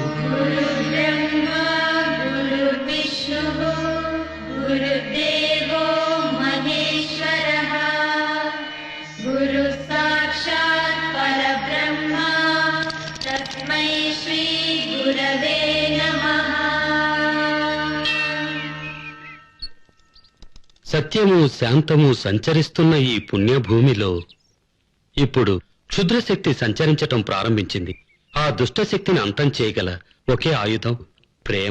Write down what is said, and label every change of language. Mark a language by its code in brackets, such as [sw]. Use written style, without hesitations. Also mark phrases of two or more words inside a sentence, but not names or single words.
[sa] गुरुर्ब्रह्मा गुरुर्विष्णुः गुरुदेवो महेश्वरः गुरुः साक्षात् परब्रह्म तस्मै श्री गुरवे नमः। [te] సత్యము శాంతము సంచరిస్తున్న ఈ పుణ్యభూమిలో ఇప్పుడు క్షుద్రశక్తి సంచరించటం ప్రారంభించింది. ఆ దుష్టశక్తిని అంతం చేయగల ఒకే ఆయుధం ప్రేమ.